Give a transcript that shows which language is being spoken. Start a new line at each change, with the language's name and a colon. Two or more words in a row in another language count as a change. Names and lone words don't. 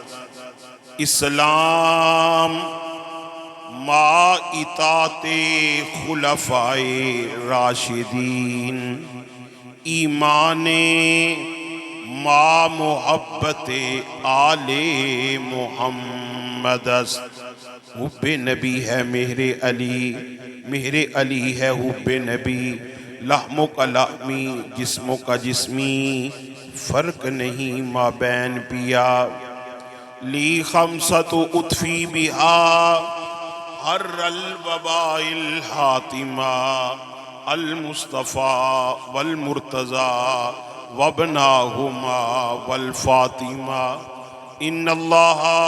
Persian: اسلام ما اطاعت خلفائے راشدین، ایمان ما محبت آل محمد است۔
Urdu: حب نبی ہے مہر علی، مہر علی ہے حب نبی، لحموں کا لحمی جسموں کا جسمی، فرق نہیں مابین پیا۔
Arabic: لی خمسۃ اطفی بہا حر الوباء الحاتمہ، المصطفیٰ والمرتضیٰ وابناہما والفاطمہ ان اللہ